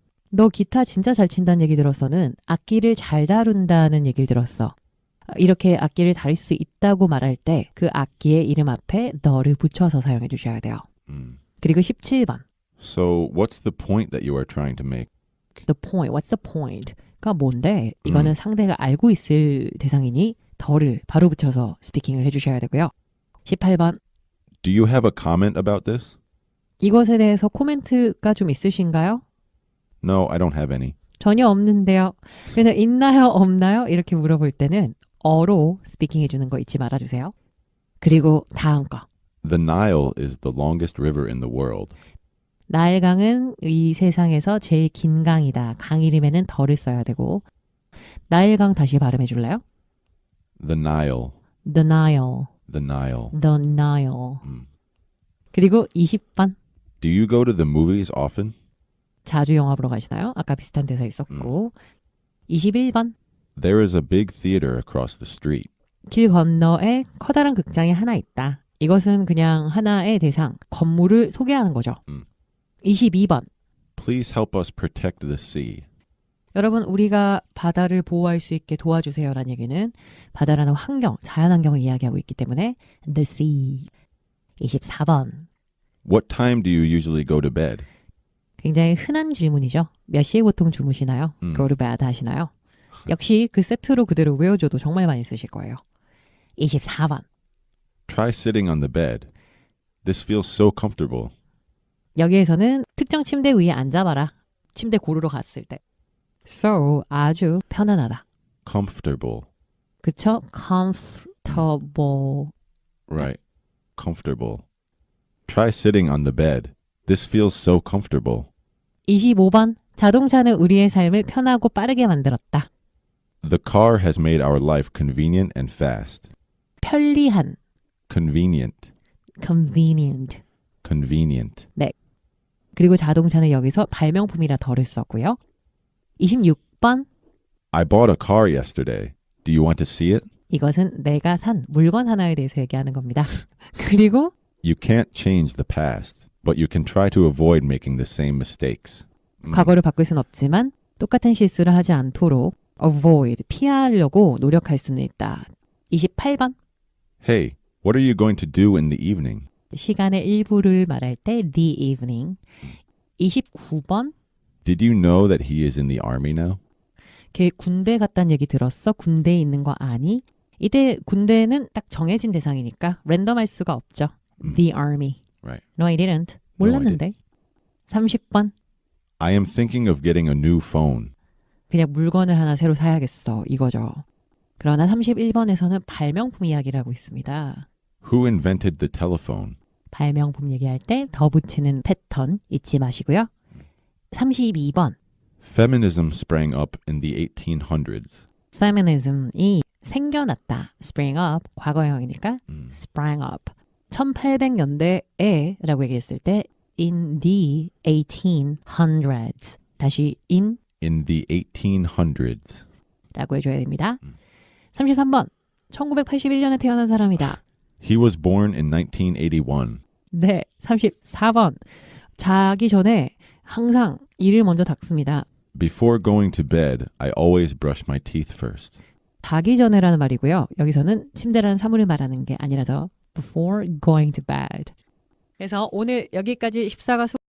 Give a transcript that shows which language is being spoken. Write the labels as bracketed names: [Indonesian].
[Korean] 너 기타 진짜 잘 친다는 얘기 들었어는 악기를 잘 다룬다는 얘기를 들었어. 이렇게 악기를 다룰 수 있다고 말할 때 그 악기의 이름 앞에 너를 붙여서 사용해 주셔야 돼요. 그리고 17번. [English] So what's the point that you are trying to make? The point. What's the point? [Korean] 가 뭔데? 이거는 상대가 알고 있을 대상이니 더를 바로 붙여서 스피킹을 해주셔야 되고요. 18번. [English] Do you have a comment about this? [Korean] 이것에 대해서 코멘트가 좀 있으신가요? [English] No, I don't have any. [Korean] 전혀 없는데요. 그래서 있나요? 없나요? 이렇게 물어볼 때는 어로 스피킹 해주는 거 잊지 말아주세요. 그리고 다음 거. [English] The Nile is the longest river in the world. [Korean] 나일강은 이 세상에서 제일 긴 강이다. 강 이름에는 덜을 써야 되고 나일강 다시 발음해 줄래요? [English] The Nile. The Nile. The Nile. The Nile. [Korean] 그리고 20번. [English] Do you go to the movies often? [Korean] 자주 영화 보러 가시나요? 아까 비슷한 대사 있었고. 21번. [English] There is a big theater across the street. [Korean] 길 건너에 커다란 극장이 하나 있다. 이것은 그냥 하나의 대상, 건물을 소개하는 거죠. 22번. [English] Please help us protect the sea. [Korean] 여러분, 우리가 바다를 보호할 수 있게 도와주세요라는 얘기는 바다라는 환경, 자연환경을 이야기하고 있기 때문에 [English] the sea. [Korean] 24번. [English] What time do you usually go to bed? [Korean] 굉장히 흔한 질문이죠. 몇 시에 보통 주무시나요? [English] Go to bed [Korean] 하시나요? 역시 그 세트로 그대로 외워줘도 정말 많이 쓰실 거예요. 24번. [English] Try sitting on the bed. This feels so comfortable. [Korean] 여기에서는 특정 침대 위에 앉아봐라. 침대 고르러 갔을 때. So, 아주 편안하다. [English] Comfortable. [Korean] 그쵸? [English] Comfortable. Right. Comfortable. Try sitting on the bed. This feels so comfortable. [Korean] 25번. 자동차는 우리의 삶을 편하고 빠르게 만들었다. [English] The car has made our life convenient and fast. [Korean] 편리한. [English] Convenient. Convenient. Convenient. [Korean] 네. 그리고 자동차는 여기서 발명품이라 덜을 썼고요. 26번. [English] I bought a car yesterday. Do you want to see it? [Korean] 이것은 내가 산 물건 하나에 대해서 얘기하는 겁니다. 그리고 [English] You can't change the past, but you can try to avoid making the same mistakes. [Korean] 과거를 바꿀 순 없지만 똑같은 실수를 하지 않도록 avoid, 피하려고 노력할 수는 있다. 28번. [English] Hey, what are you going to do in the evening? [Korean] 시간의 일부를 말할 때 [English] the evening. [Korean] 29번. [English] Did you know that he is in the army now? [Korean] 걔 군대 갔다는 얘기 들었어? 군대에 있는 거 아니? 이때 군대는 딱 정해진 대상이니까 랜덤할 수가 없죠. [English] The army. Right. No, I didn't. [Korean] 몰랐는데. 30번. [English] I am thinking of getting a new phone. [Korean] 그냥 물건을 하나 새로 사야겠어. 이거죠. 그러나 31번에서는 발명품 이야기를 하고 있습니다. [English] Who invented the telephone? [Korean] 발명품 얘기할 때 더 붙이는 패턴 잊지 마시고요. 32번. [English] Feminism sprang up in the 1800s. [Korean] Feminism이 생겨났다. [English] Spring up. [Korean] 과거형이니까 [English] sprang up. [Korean] 1800년대에 라고 얘기했을 때 [English] in the 1800s. [Korean] 다시 in [English] In the 1800s. [Korean] 라고 해줘야 됩니다. 33번. 1981년에 태어난 사람이다. [English] He was born in 1981. [Korean] 네. 34번. 자기 전에 항상 이를 먼저 닦습니다. [English] Before going to bed, I always brush my teeth first. [Korean] 자기 전에라는 말이고요. 여기서는 침대라는 사물을 말하는 게 아니라서 [English] before going to bed. [Korean] 그래서 오늘 여기까지 14가